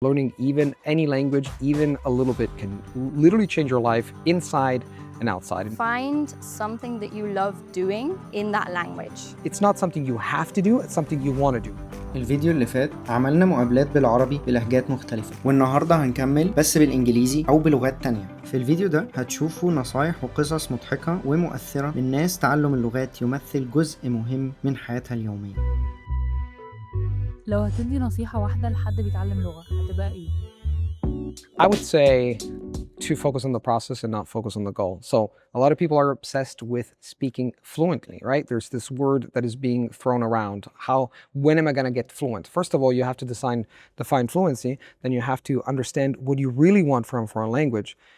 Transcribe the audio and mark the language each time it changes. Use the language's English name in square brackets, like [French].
[English] Learning even any language, even a little bit, can literally change your life inside and outside. Find something that you love doing in that language. It's not something you have to do, it's something you want to do. [Arabic] الفيديو اللي فات عملنا مقابلات بالعربي بلهجات مختلفة، والنهاردة هنكمل بس بالإنجليزي أو بلغات تانية. في الفيديو ده هتشوفوا نصايح وقصص مضحكة ومؤثرة للناس. تعلم اللغات يمثل جزء مهم من حياتها اليومية. لو هتدي نصيحة واحدة لحد بيتعلم لغة هتبقى ايه؟ [English] I would say to focus on the process and not focus on the goal. So a lot of people are obsessed with speaking fluently, right? There's this word that is being thrown around. When am I going to get fluent? First of all, you have to define fluency. Then you have to understand what you really want from a foreign language.